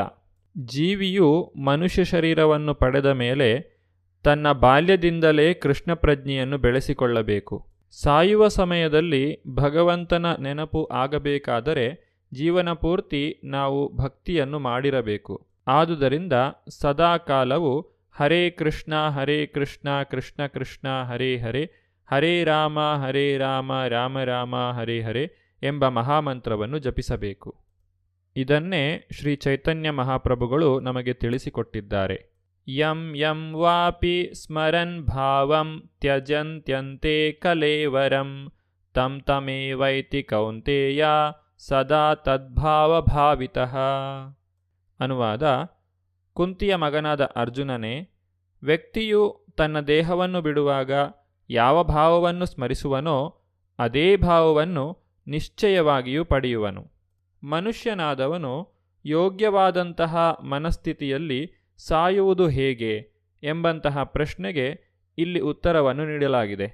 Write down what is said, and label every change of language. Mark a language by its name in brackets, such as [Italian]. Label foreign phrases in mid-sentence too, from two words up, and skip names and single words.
[Kannada] ಜೀವಿಯು ಮನುಷ್ಯ ಶರೀರವನ್ನು ಪಡೆದ ಮೇಲೆ ತನ್ನ ಬಾಲ್ಯದಿಂದಲೇ ಕೃಷ್ಣ ಪ್ರಜ್ಞೆಯನ್ನು ಬೆಳೆಸಿಕೊಳ್ಳಬೇಕು. ಸಾಯುವ ಸಮಯದಲ್ಲಿ ಭಗವಂತನ ನೆನಪು ಆಗಬೇಕಾದರೆ ಜೀವನ ಪೂರ್ತಿ ನಾವು ಭಕ್ತಿಯನ್ನು ಮಾಡಿರಬೇಕು. ಆದುದರಿಂದ ಸದಾಕಾಲವು [Sanskrit] ಹರೇ ಕೃಷ್ಣ ಕೃಷ್ಣ ಕೃಷ್ಣ ಹರೇ ಹರೇ, ಹರೇ ರಾಮ ರಾಮ ರಾಮ ಹರೇ ಹರೇ [Kannada] ಎಂಬ ಮಹಾಮಂತ್ರವನ್ನು ಜಪಿಸಬೇಕು. ಇದನ್ನೇ ಶ್ರೀ ಚೈತನ್ಯ ಮಹಾಪ್ರಭುಗಳು ನಮಗೆ ತಿಳಿಸಿಕೊಟ್ಟಿದ್ದಾರೆ. [Sanskrit] ಯಂ ಯಂ ವಾಪಿ ಸ್ಮರನ್ ಭಾವಂ ತ್ಯಜಂತ್ಯಂತೆ ಕಲೇವರಂ ತಂ ತಮೇವೈತಿ ಕೌಂತೇಯ ಸದಾ ತದ್ಭಾವಭಾವಿತಃ. [Kannada] ಅನುವಾದ: ಕುಂತಿಯ ಮಗನಾದ ಅರ್ಜುನನೇ, ವ್ಯಕ್ತಿಯು ತನ್ನ ದೇಹವನ್ನು ಬಿಡುವಾಗ ಯಾವ ಭಾವವನ್ನು ಸ್ಮರಿಸುವನೋ ಅದೇ ಭಾವವನ್ನು ನಿಶ್ಚಯವಾಗಿಯೂ ಪಡೆಯುವನು. ಮನುಷ್ಯನಾದವನು ಯೋಗ್ಯವಾದಂತಹ ಮನಸ್ಥಿತಿಯಲ್ಲಿ ಸಾಯುವುದು ಹೇಗೆ ಎಂಬಂತಹ ಪ್ರಶ್ನೆಗೆ ಇಲ್ಲಿ ಉತ್ತರವನ್ನು ನೀಡಲಾಗಿದೆ.